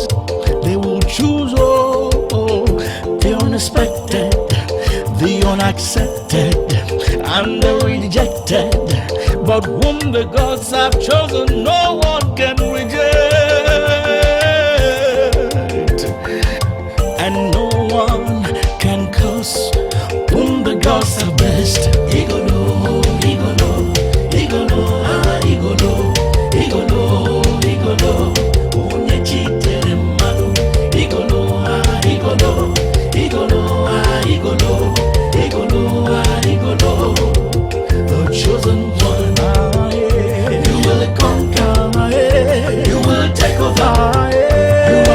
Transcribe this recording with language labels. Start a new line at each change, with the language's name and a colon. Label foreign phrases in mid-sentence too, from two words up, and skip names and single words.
English: They will choose the unexpected, the unaccepted, and the rejected. But whom the gods have chosen, no one can reject, and no one can curse whom the gods have blessed. Igolo, Igolo, Igolo, Igolo, Igolo, Igolo, Unye chitere manu. Igolo, Igolo, Igolo, Igolo, Igolo, Igolo, the chosen one. You will conquer, you will take over.